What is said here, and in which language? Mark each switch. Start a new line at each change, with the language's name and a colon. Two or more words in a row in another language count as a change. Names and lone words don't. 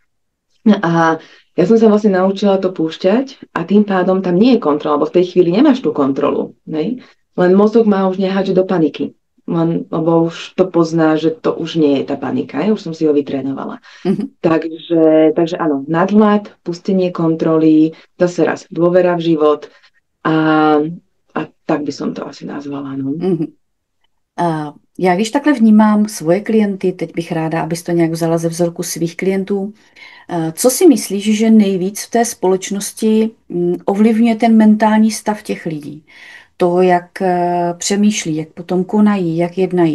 Slovak: A ja som sa vlastne naučila to púšťať a tým pádom tam nie je kontrola, lebo v tej chvíli nemáš tú kontrolu, len mozog má už nehádže do paniky. lebo už to pozná, že to už nie je tá panika, ja už som si ho vytrénovala. Mhm. Takže áno, nadhľad, pustenie kontroly, zase raz dôvera v život a, a tak by som to asi nazvala. No. Mhm.
Czech: A já když takhle vnímám svoje klienty, teď bych ráda, abys to nějak vzala ze vzorku svých klientů. Co si myslíš, že nejvíc v té společnosti ovlivňuje ten mentální stav těch lidí? To, jak přemýšlí, jak potom konají, jak jednají.